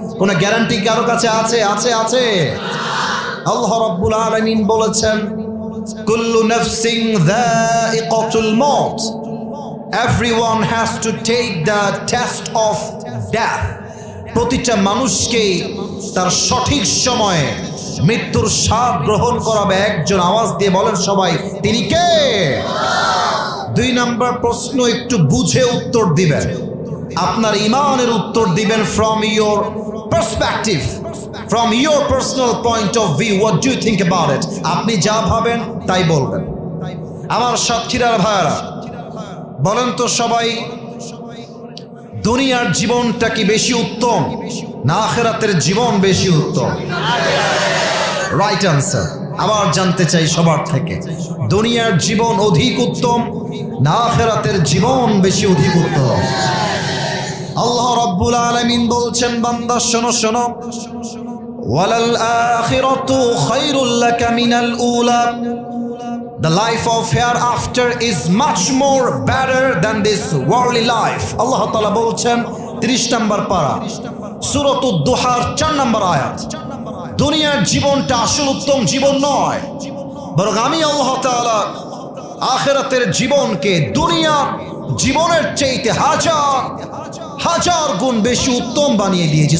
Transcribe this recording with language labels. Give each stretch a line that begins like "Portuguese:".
Bangla: কোনো গ্যারান্টি কারো কাছে আছে? আছে আছে। আল্লাহ রাব্বুল আলামিন বলেছেন,
Arabic: কুল্লু নাফসিন যায়িকাতুল মাউত,
English: everyone has to take the test of death.
Bangla: প্রতিটা মানুষকে তার সঠিক সময়ে মৃত্যুর স্বাদ গ্রহণ করাবে একজন। আওয়াজ দিয়ে বলেন সবাই, তিনি কে? 2 নম্বর প্রশ্ন, একটু বুঝে উত্তর দিবেন। আপনার ঈমানের উত্তর দিবেন
English: from your perspective, from your personal point of view. What do you think about it?
Bangla: আপনি যা ভাবেন তাই বলবেন। আমার সাতক্ষীরার ভাইরা বলেন তো সবাই, দুনিয়ার জীবনটা কি বেশি উত্তম না আখিরাতের জীবন বেশি উত্তম?
English: Right answer.
Bangla: আবার জানতে চাই সবার থেকে, দুনিয়ার জীবন অধিক উত্তম না আখিরাতের জীবন বেশি অধিক উত্তম? আল্লাহ রাব্বুল আলামিন বলছেন, বান্দা শোনো শোনো,
Arabic: ওয়ালাল আখিরাতু খায়রুল লাকা মিনাল উলা।
English: The life of hereafter is much more better than this worldly life.
Bangla: আল্লাহ তাআলা বলছেন 30 নম্বর পারা সূরাতুদ দুহার 4 নম্বর আয়াত, দুনিয়ার জীবনটা আসল উত্তম জীবন নয়, বরং আমি আল্লাহ তাআলা আখিরাতের জীবনকে দুনিয়ার জীবনের চাইতে হাজার হাজার গুণ বেশি উত্তম বানিয়ে দিয়েছি।